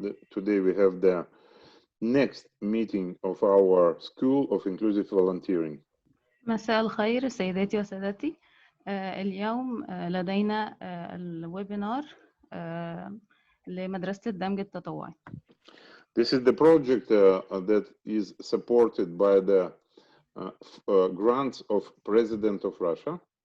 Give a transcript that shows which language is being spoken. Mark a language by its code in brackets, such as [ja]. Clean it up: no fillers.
[en] Today we have the next meeting of our School of Inclusive Volunteering. [ar] مساء الخير سيداتي وسادتي. اليوم لدينا الويبينار لمدرسة الدمج التطوعي. [en] This is the project that is supported by the grants of President of Russia.